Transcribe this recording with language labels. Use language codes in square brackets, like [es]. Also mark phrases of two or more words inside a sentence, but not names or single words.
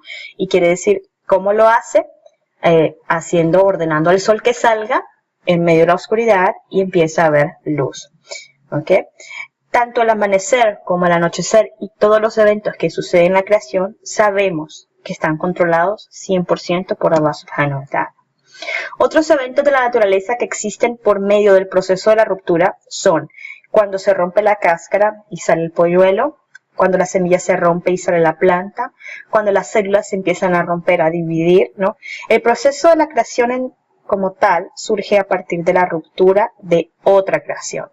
[es] Y quiere decir, ¿cómo lo hace? Ordenando al sol que salga en medio de la oscuridad y empieza a haber luz. ¿Ok? Tanto el amanecer como el anochecer y todos los eventos que suceden en la creación, sabemos que están controlados 100% por Allah [ar] سبحانه وتعالى. [es] Otros eventos de la naturaleza que existen por medio del proceso de la ruptura son cuando se rompe la cáscara y sale el polluelo, cuando la semilla se rompe y sale la planta, cuando las células se empiezan a romper, a dividir, ¿no? El proceso de la creación como tal surge a partir de la ruptura de otra creación.